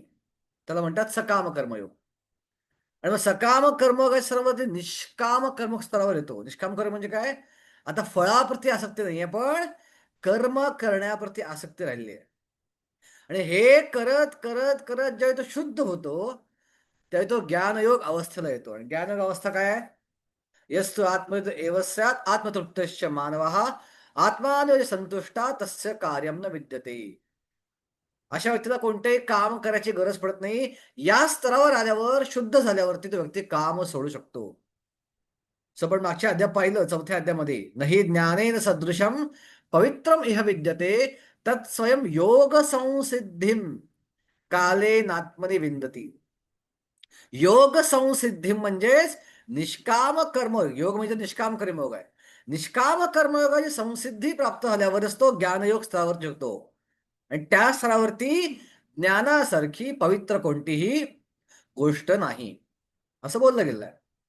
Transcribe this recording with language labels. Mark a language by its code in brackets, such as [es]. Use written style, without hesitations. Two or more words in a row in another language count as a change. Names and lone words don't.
[mr] त्याला म्हणतात सकाम कर्मयोग. आणि मग सकाम कर्मयोग आहे सर्व ते निष्काम कर्म स्तरावर येतो. निष्काम कर्म म्हणजे काय? आता फळाप्रती आसक्ती नाहीये, पण कर्म करण्याप्रती आसक्ती राहिली आहे. आणि हे करत करत करत जेव्हा तो शुद्ध होतो, त्यावेळी तो ज्ञानयोग अवस्थेला येतो. आणि ज्ञानयोग अवस्था काय आहे? [sa] यस्तु आत्मविद एव स्यात् आत्मतृप्तश्च मानवः आत्मानोय संतुष्टा तस्य कार्यम न विद्यते. [mr] अशा व्यक्तीला कोणतेही काम करायची गरज पडत नाही. या स्तरावर आल्यावर, शुद्ध झाल्यावरती तो व्यक्ती काम सोडू शकतो. सो आपण मागच्या अध्याय पाहिलं, 4थ्या अध्यायामध्ये [sa] नहि ज्ञानेन सदृशम पवित्रम इह विद्यते तत् स्वयं योग संसिद्धिम कालेनात्मनि विंदती. [mr] योग संसिद्धी म्हणजेच निष्काम कर्मयोग. योग म्हणजे निष्काम कर्मयोग आहे. निष्काम कर्मयोगाची संसिद्धी प्राप्त झाल्यावरच तो ज्ञानयोग स्तरावर येतो. आणि त्या स्तरावरती ज्ञानासारखी पवित्र कोणतीही गोष्ट नाही, असं बोललं गेलं आहे.